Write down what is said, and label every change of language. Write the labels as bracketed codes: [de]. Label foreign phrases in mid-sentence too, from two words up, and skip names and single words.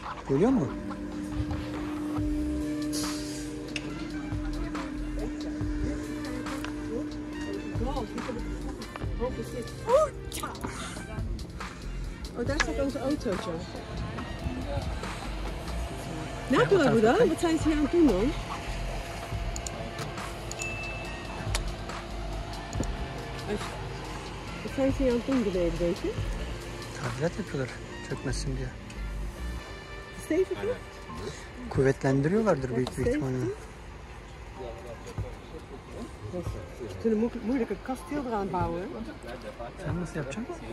[tr] Geliyor mu? [nl] Oh, daar staat onze autootje. [tr] Ne yapıyorlar burada? [nl] Wat zijn ze hier aan het doen dan? Wat zijn ze hier aan het doen beneden, weet je? [tr] Tadilat yapıyorlar çökmesin diye. Stevig mi? Kuvvetlendiriyorlardır büyük bir ihtimalle. [nl] Ze kunnen moeilijk een kasteel eraan bouwen. [tr] Sen nasıl yapacaksın?